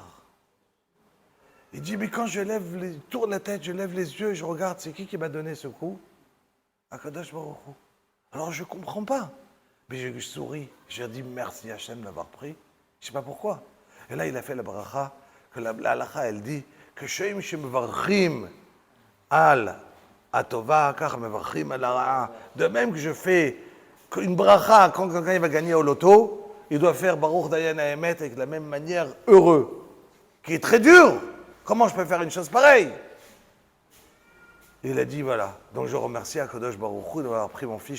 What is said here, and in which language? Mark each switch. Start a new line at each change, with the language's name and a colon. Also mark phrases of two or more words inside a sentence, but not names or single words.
French: Il dit, mais quand tourne la tête, je lève les yeux, je regarde, c'est qui m'a donné ce coup?
Hebrew: הקדוש ברוך הוא.
French: Alors je ne comprends pas. Mais je souris, je dis merci Hachem d'avoir pris. Je ne sais pas pourquoi. Et là, il a fait la bracha, que la halacha, elle dit que
Hebrew: שם שמברכים על הטובה, כך מברכים על הרעה.
French: De même que je fais une bracha quand quelqu'un il va gagner au loto, il doit faire
Hebrew: ברוך דיין האמת
French: avec la même manière heureux, qui est très dur. Comment je peux faire une chose pareille? Il a dit voilà, donc je remercie
Hebrew: הקדוש ברוך הוא
French: d'avoir pris mon fils.